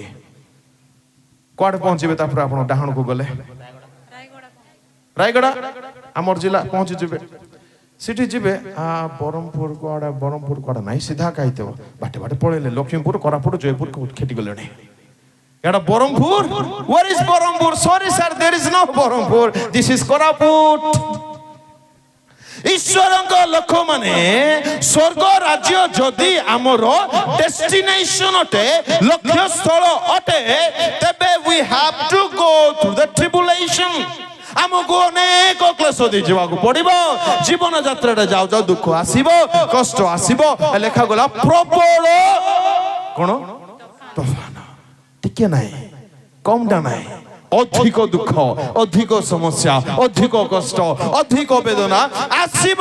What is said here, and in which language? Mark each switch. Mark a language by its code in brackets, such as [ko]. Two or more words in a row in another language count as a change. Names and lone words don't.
[or] କୁଆଡେ ପହଞ୍ଚିବେ? ତାପରେ ଆପଣ ଡାହାଣକୁ ଗଲେ ରାୟଗଡ଼ା ଆମର ଜିଲ୍ଲା ପହଞ୍ଚିଯିବେ। ସେଠି ଯିବେ ବ୍ରହ୍ମପୁର କୁଆଡେ? ବ୍ରହ୍ମପୁର କୁଆଡେ ନାହିଁ, ସିଧା କାହିଁଥିବ ବାଟେ ବାଟେ ପଳେଇଲେ ଲକ୍ଷ୍ମୀପୁର, କୋରାପୁଟ, ଜୟପୁର ଖେଟି ଗଲେଣି। ଏଟା ବ୍ରହ୍ମପୁର? [en] Where is Berhampur? Sorry sir, there is no Berhampur. This is Koraput. [or] ଈଶ୍ୱରଙ୍କ ଲୋକମାନେ ସ୍ୱର୍ଗ ରାଜ୍ୟ ଯଦି ଆମର ଡେଷ୍ଟିନେସନ ଅଟେ, ଲକ୍ଷ୍ୟସ୍ଥଳ ଅଟେ, ତେବେ [en] we have to go through the tribulation. [or] ଆମକୁ ଅନେକ କ୍ଲେଶ ଦେଇ ଯିବାକୁ ପଡିବ। ଜୀବନ ଯାତ୍ରାରେ ଯାଉ ଯାଉ ଦୁଃଖ ଆସିବ, କଷ୍ଟ ଆସିବ। ଲେଖାଗଲା ପ୍ରବଳ କଣ? ତୋଫାନ। ଟିକେ ନାହିଁ, କମଟା ନାହିଁ, ଅଧିକ ଦୁଃଖ, ଅଧିକ ସମସ୍ୟା, ଅଧିକ କଷ୍ଟ, ଅଧିକ ବେଦନା ଆସିବ।